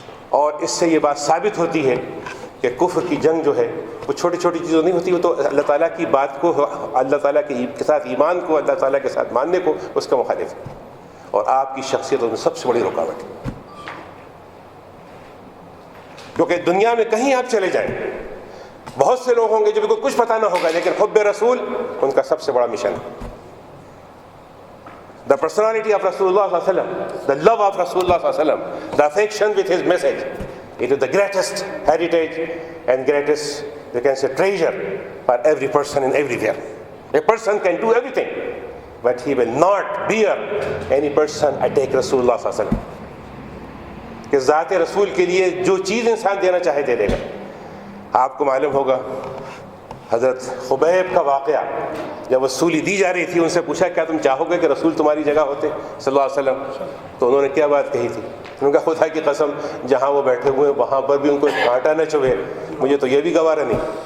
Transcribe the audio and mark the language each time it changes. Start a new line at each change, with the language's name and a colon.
Urdu: اور اس سے یہ بات ثابت ہوتی ہے کہ کفر کی جنگ جو ہے وہ چھوٹی چھوٹی چیزوں نہیں ہوتی، وہ تو اللہ تعالیٰ کی بات کو، اللہ تعالیٰ کے ساتھ ایمان کو، اللہ تعالیٰ کے ساتھ ماننے کو، اس کا مخالف ہے. اور آپ کی شخصیت میں سب سے بڑی رکاوٹ ہے، کیونکہ دنیا میں کہیں آپ چلے جائیں بہت سے لوگ ہوں گے جو بالکل کچھ پتہ نہ ہوگا، لیکن حب رسول ان کا سب سے بڑا مشن ہے.
English: The personality of Rasulullah sallallahu alaihi wasallam, the love of Rasulullah sallallahu alaihi wasallam, the affection with his message, it is the greatest heritage and greatest, you can say, treasure for every person and everywhere. A person can do everything, but he will not bear any person attack Rasulullah sallallahu alaihi wasallam.
Urdu: کہ ذات رسول کے لیے جو چیز انسان دینا چاہے دے دے گا، آپ کو معلوم ہوگا حضرت خبیب کا واقعہ، جب وہ سولی دی جا رہی تھی، ان سے پوچھا کیا تم چاہو گے کہ رسول تمہاری جگہ ہوتے صلی اللہ علیہ وسلم؟ تو انہوں نے کیا بات کہی تھی؟ انہوں نے کہا خدا کی قسم جہاں وہ بیٹھے ہوئے ہیں وہاں پر بھی ان کو کانٹا نہ چبھے، مجھے تو یہ بھی گوارا نہیں،